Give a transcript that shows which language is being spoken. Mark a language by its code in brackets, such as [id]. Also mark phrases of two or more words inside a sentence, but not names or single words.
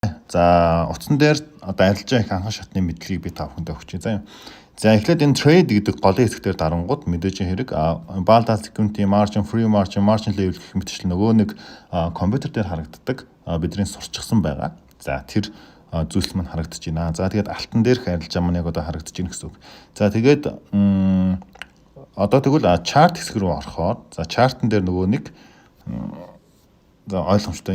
[mn] За утсан дээр одоо арилжаа их анхан шатны мэдлэгийг би та бүхэндээ өгч байна. За эхлээд энэ trade гэдэг голын хэсгээр дарангууд мэдээж хэрэг [en] balance security margin, free margin, margin level [mn] гэх мэтчлэн нөгөө нэг компьютер дээр харагддаг бидний сурчсан байгаа. За тэр зүйлс маань харагдаж байна. За тэгээд алтан дээрх арилжаа маань яг одоо харагдаж байна гэсэн үг. За тэгээд одоо тэгвэл chart хэсэг рүү орохоор за chart-н дээр нөгөө нэг за ойлгомжтой.